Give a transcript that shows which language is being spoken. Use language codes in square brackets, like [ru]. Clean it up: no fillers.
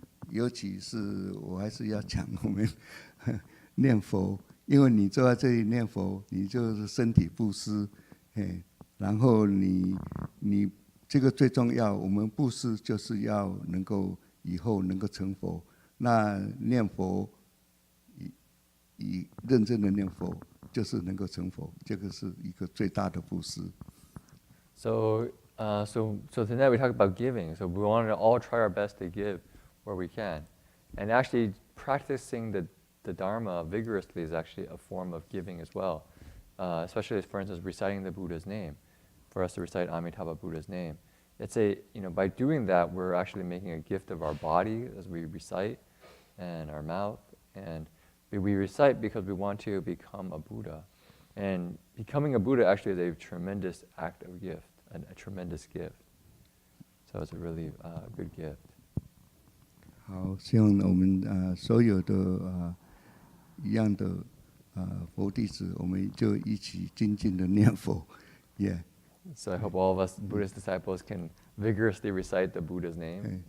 [zh] 尤其是我还是要讲我们念佛，因为你坐在这里念佛，你就是身体布施，然后你这个最重要。我们布施就是要能够以后能够成佛。那念佛以认真的念佛，就是能够成佛，这个是一个最大的布施。 [en] So tonight we talk about giving. So we want to all try our best to give where we can, and actually practicing the Dharma vigorously is actually a form of giving as well. Especially, for instance, reciting the Buddha's name. For us to recite Amitabha Buddha's name, it's by doing that, we're actually making a gift of our body as we recite, and our mouth, and we recite because we want to become a Buddha. And becoming a Buddha actually is a tremendous act of gift, a tremendous gift. So it's a really good gift. [zh] 好，希望我们所有的一样的佛弟子，我们就一起精进的念佛， [en] So I hope all of us Buddhist disciples can vigorously recite the Buddha's name.